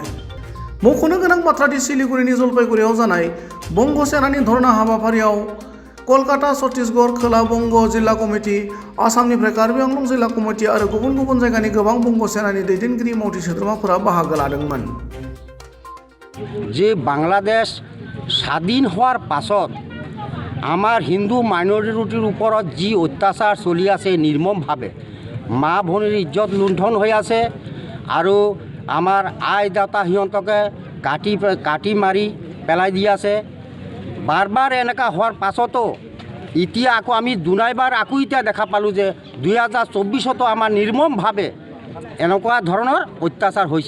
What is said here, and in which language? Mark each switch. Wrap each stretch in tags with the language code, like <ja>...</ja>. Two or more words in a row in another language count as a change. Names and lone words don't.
<brx>मख'नो गोनां बाथ्रादि सिलिगुरिनि जलपाइगुरियाव जानाय बंग सेनानि धरना हाबाफारियाव कलकाता, छत्तीसगढ़, खोला बंग जिल्ला कमिटि, आसामनिफ्राय कार्बि आंलं जिल्ला कमिटि आरो गुबुन गुबुन जायगानि गोबां बंग सेनानि दैदेनगिरि मावथि सोद्रोमाफोरा बाहागो लादोंमोन।</brx> <as>যে বাংলাদেশ স্বাধীন হওয়ার পাছত আমার হিন্দু মাইনরিটির উপরত যি অত্যাচার চলি আছে নির্মমভাবে, মা ভনীর ইজ্জত লুণ্ঠন হৈ আছে আৰু আমাৰ আই দাতা সিহঁতকে কাটি মাৰি পেলাই দি আছে। বাৰ বাৰ এনেকা হোৱাৰ পাছতো এতিয়া আকৌ আমি দুনাইবাৰ আকৌ এতিয়া দেখা পালোঁ যে 2024তো আমাৰ নিৰ্মমভাৱে এনেকুৱা ধৰণৰ অত্যাচাৰ হৈছে।</as>